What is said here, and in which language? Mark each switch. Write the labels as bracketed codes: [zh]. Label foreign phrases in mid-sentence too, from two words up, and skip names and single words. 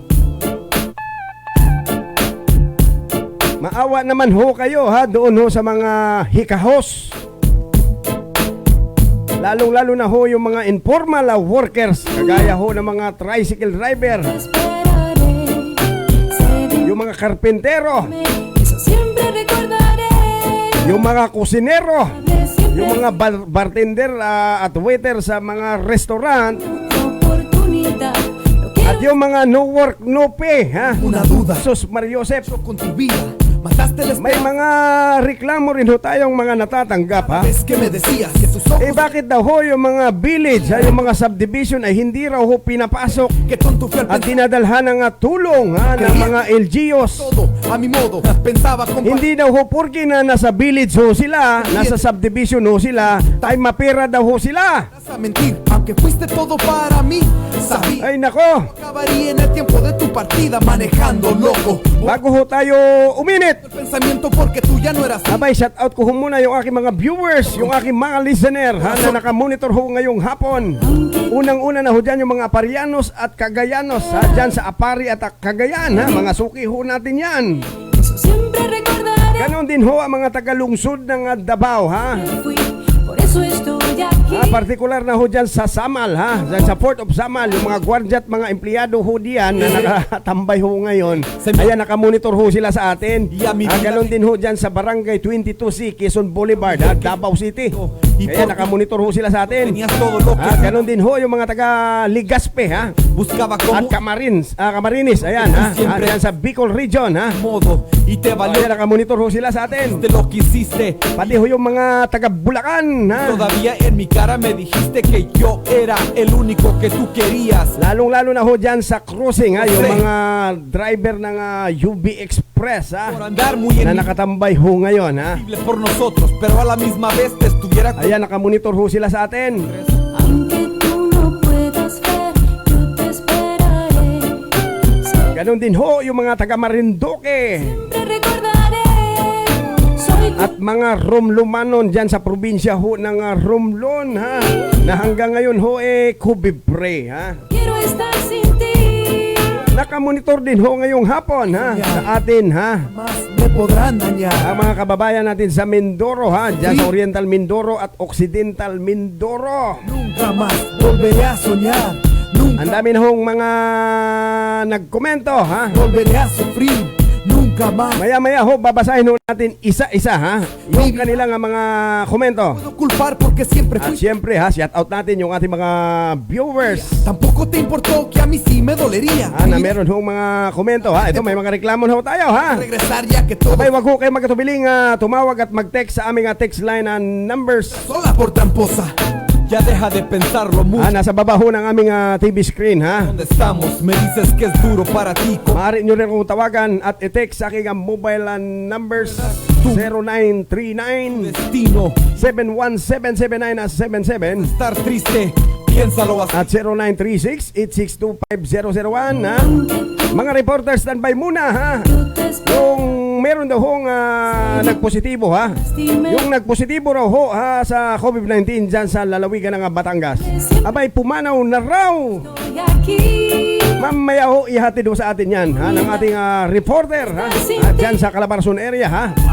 [tl] Maawa naman ho kayo doon ho sa mga hikahos. Lalong-lalo na ho yung mga [en] informal workers, [tl] kagaya ho ng mga [en] tricycle driver, [es] esperaré. Sé [tl] yung mga karpentero, [es] dime, eso siempre recordaré. [tl] yung mga kusinero, [es] Siempre [tl] yung mga bartender at waiter sa mga restaurant, [es] oportunidad. No [tl] at [es] quiero [tl] yung mga [en] no work, no pay, [es] Una duda. [tl] Sus Mariosep, [es] Con tu vida, mataste la [tl] may mga reklamo rin ho tayong mga natatanggap, [es] vez que me decías que tus ojos, [tl] bakit daw ho yung mga village, yung mga subdivision ay hindi raw ho pinapasok [es] que tonto fui al [tl] at [es] pensar [tl] dinadalhan ng tulong ng mga LGUs. [es] todo a mi modo. Pensaba [tl] Hindi daw ho porke na nasa village ho sila, nasa subdivision ho sila, ay mapera daw ho sila. [es] a mentir, aunque fuiste todo para mí. Sabía [tl] Ay nako, [es] acabaría en el tiempo de tu partida manejando loco. [tl] bago ho tayo uminit, [es] El pensamiento porque tú ya no eras [tl] abay [en] shout out [tl] ko ho muna yung aking mga viewers, yung aking mga listener na nakamonitor ho ngayong hapon. Unang-una na ho dyan yung mga Aparianos at Cagayanos dyan sa Apari at Cagayan, mga suki ho natin yan. [es] eso siempre recordaré. [tl] Ganon din ho ang mga tagalungsod ng Davao, [es] Fui, por eso estoy aquí. [tl] Partikular na ho dyan sa Samal, dyan sa Port of Samal, yung mga gwardya at mga empleyado ho diyan na nakatambay ho ngayon. Ayan, nakamonitor ho sila sa atin. Ganon din ho dyan sa Barangay 22C, Quezon Boulevard, Davao City. Kaya nakamonitor ho sila sa atin. [es] tenías todo lo que [tl] Ganon din ho yung mga taga Ligaspe, [es] buscaba [tl] at [es] como [tl] Camarines, ayan, dyan sa Bicol Region, [es] modo y te valió [tl] Ayan, nakamonitor ho sila sa atin. [es] de lo que hiciste. [tl] Pati ho yung mga taga Bulacan, [es] Todavía en mi cara me dijiste que yo era el único que tú querías. [tl] Lalong-lalo na ho dyan sa cruising, yung mga driver ng UB Express, [es] Por andar muy [tl] na [es] en [tl] nakatambay ho ngayon, [es] por nosotros, pero a la misma vez te estuviera [tl] Ayan, nakamonitor ho sila sa atin. [es] Aunque tú no puedas ver, yo te esperaré. [tl] Ganon din ho yung mga taga Marinduque [es] Siempre recordaré. Soy tu [tl] at mga Romlumanon dyan sa probinsya ho ng Romlon, na hanggang ngayon ho kubibre, [es] quiero estar sin ti. [tl] Nakamonitor din ho ngayong hapon, sa atin, [es] más me podrán dañar. [tl] ang mga kababayan natin sa Mindoro, dyan sa Oriental Mindoro at Occidental Mindoro. [es] Nunca más volveré a soñar. Nunca [tl] Ang dami na hong mga nagkomento, [es] volveré a sufrir. Nunca más [tl] Maya-maya ho, babasahin ho natin isa-isa, yung kanilang mga komento. [es] puedo culpar porque siempre [tl] At [es] fui. [tl] siyempre, [en] shout out [tl] natin yung ating mga viewers, [es] Tampoco te importó que a mí sí me dolería. [tl] na meron hong mga komento, Ito, may mga reklamo na ho tayo, [es] Regresar ya que todo [tl] Abay, wag ho kayo magkatubiling tumawag at mag-text sa aming [en] text line numbers. [es] sola por tramposa. Ya deja de pensarlo mucho. [tl] Nasa baba ho ng aming [en] TV screen, [es] ¿Dónde estamos? Me dices que es duro para ti. [tl] Maaari nyo rin kong tawagan at i-text sa aking [en] mobile numbers [tl] 0939 [es] Destino [tl] 7177977 [es] estar triste. Piénsalo así. [tl] at 0936-862-5001, Mga reporters, standby muna, [es] Yo te espero. [tl] Yung meron daw hong nagpositibo, Yung nagpositibo raw ho sa COVID-19 dyan sa lalawigan ng Batangas. Abay, pumanaw na raw. [es] Estoy aquí. [tl] Mamaya ho, ihatid ho sa atin yan, ng ating reporter, dyan sa Calabarzon area,